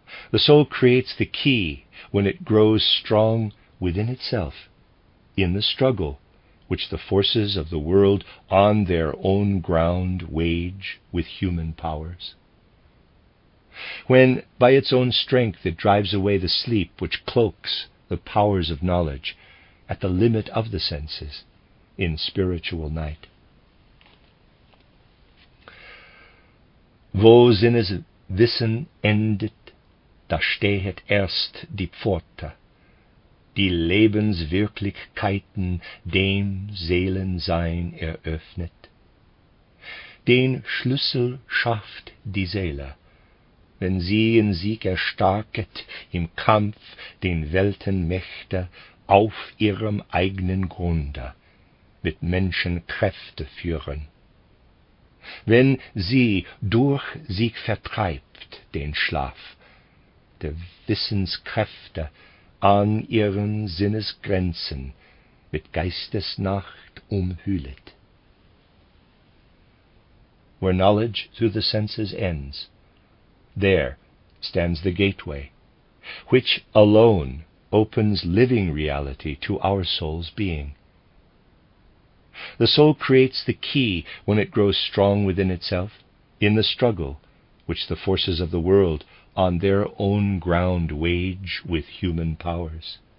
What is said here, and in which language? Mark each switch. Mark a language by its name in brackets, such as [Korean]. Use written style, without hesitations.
[English] The soul creates the key when it grows strong within itself in the struggle which the forces of the world on their own ground wage with human powers. When by its own strength it drives away the sleep which cloaks the powers of knowledge at the limit of the senses in spiritual night. [German] Wo Sinnes Wissen endet, da stehet erst die Pforte, die Lebenswirklichkeiten dem Seelensein eröffnet. Den Schlüssel schafft die Seele, wenn sie in Sieg erstarket im Kampf den Weltenmächte auf ihrem eigenen Grunde mit Menschenkräfte führen. Wenn sie durch sich vertreibt den Schlaf der Wissenskräfte an ihren Sinnesgrenzen mit Geistesnacht umhüllet. [English] Where knowledge through the senses ends, there stands the gateway, which alone opens living reality to our soul's being. The soul creates the key when it grows strong within itself, in the struggle which the forces of the world on their own ground wage with human powers.